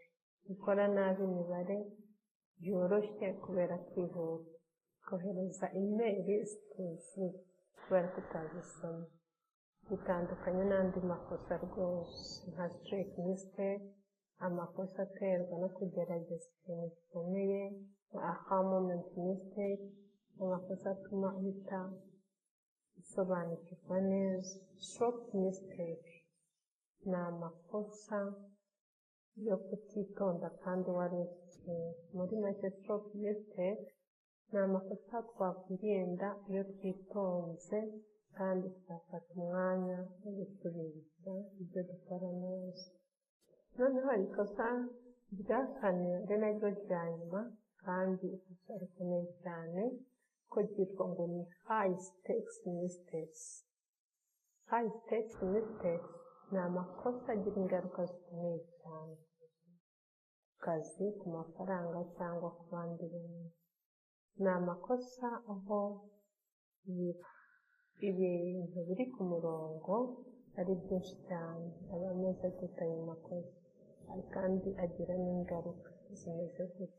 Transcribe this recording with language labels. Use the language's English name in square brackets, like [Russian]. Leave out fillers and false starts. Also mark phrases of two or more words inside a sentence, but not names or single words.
[Kinyarwanda] Gukora nabi imibare byoroshye kubera kwihuta. Kohereza imeri zituzuye kubera kutazisoma. Bitandukanye n'andi makosa rwose, nka [English] stroke mistake, [Kinyarwanda] amakosa aterwa no kugerageza ikintu gikomeye, nka [English] aha moment mistake, [Kinyarwanda] amakosa atuma uhita usobanukirwa neza. [English] Stroke mistake [Kinyarwanda] ni amakosa yo kutitonda kandi wari ufite. Muri make, [English] stroke mistake [Kinyarwanda] ni amakosa twakwirinda iyo twitonze kandi tugafata umwanya wo gusubiriza ibyo dukora neza. Noneho hari ikosa rya kane ari naryo rya nyuma kandi ikosa rikomeye cyane, ko ryitwa ngo ni [English] high stakes mistakes. High stakes mistakes [Kinyarwanda] ni amakosa agira ingaruka zikomeye cyane ku kazi, ku mafaranga cyangwa ku bandi bantu. Ni amakosa aho ibintu biri ku murongo ari byinshi cyane, aba ameze gute ayo makosa, kandi agira n'ingaruka zimeze gute.